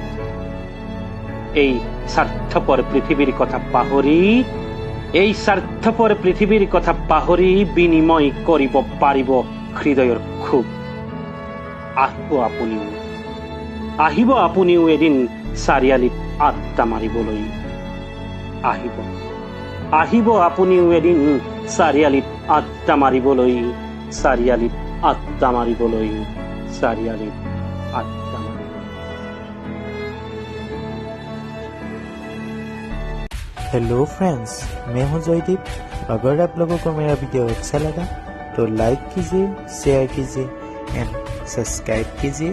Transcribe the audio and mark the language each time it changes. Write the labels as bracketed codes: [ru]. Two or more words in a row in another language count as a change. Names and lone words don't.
[as] এই স্বাৰ্থপৰ পৃথিৱীৰ কথা পাহৰি বিনিময় কৰিব পাৰিব হৃদয়ৰ খুব। আহিব আপুনিও এদিন চাৰিআলিত আড্ডা মাৰিবলৈ। আহিব আপুনিও এদিন চাৰিআলিত আড্ডা মাৰিবলৈ। [en] hello friends, [hi] मैं हूं जयदीप। अगर आप लोगों को मेरा वीडियो अच्छा लगा तो लाइक कीजिए, शेयर कीजिए [en] and subscribe [hi] कीजिए।